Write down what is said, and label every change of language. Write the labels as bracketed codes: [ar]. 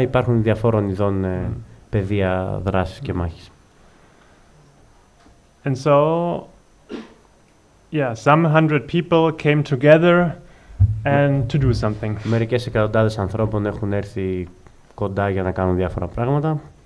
[el] Υπάρχουν διαφόρων ειδών πεδία δράσης και μάχης. [en] And so, some 100 people came together and to do something. [el] Μερικές εκατοντάδες ανθρώπων έχουν έρθει κοντά για να κάνουν διάφορα πράγματα.